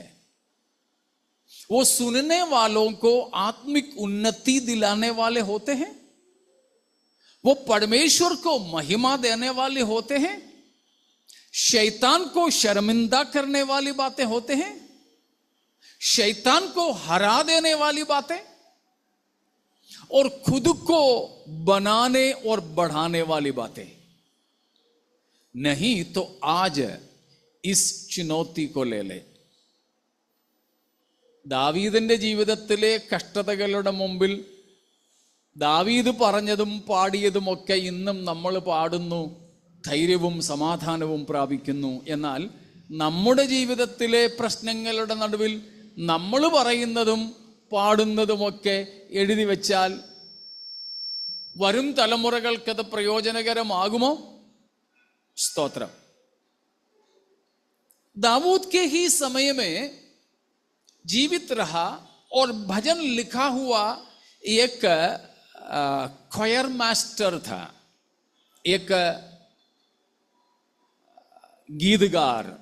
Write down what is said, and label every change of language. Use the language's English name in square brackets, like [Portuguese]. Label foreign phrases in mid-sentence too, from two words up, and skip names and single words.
[Hindi] वो सुनने वालों को आत्मिक उन्नति दिलाने वाले होते हैं, वो परमेश्वर को महिमा देने वाले होते हैं, शैतान को शर्मिंदा करने वाली बातें होते हैं, शैतान को हरा देने वाली बातें, और खुद को बनाने और बढ़ाने वाली बातें नहीं। तो आज इस चुनौती को ले ले। [Malayalam] ദാവീദിന്റെ ജീവിതത്തിലെ കഷ്ടതകളുടെ മുമ്പിൽ ദാവീദ് പറഞ്ഞതും പാടിയതുമൊക്കെ ഇന്നും നമ്മൾ പാടുന്നു, ധൈര്യവും സമാധാനവും പ്രാപിക്കുന്നു. എന്നാൽ നമ്മുടെ ജീവിതത്തിലെ പ്രശ്നങ്ങളുടെ നടുവിൽ നമ്മൾ പറയുന്നതും പാടുന്നതുമൊക്കെ എഴുതി വെച്ചാൽ വരും തലമുറകൾക്കത് പ്രയോജനകരമാകുമോ? സ്തോത്രം. [Hindi] दाऊद के ही समय में जीवित रहा और भजन लिखा हुआ एक क्वायर मास्टर था, एक गीतकार.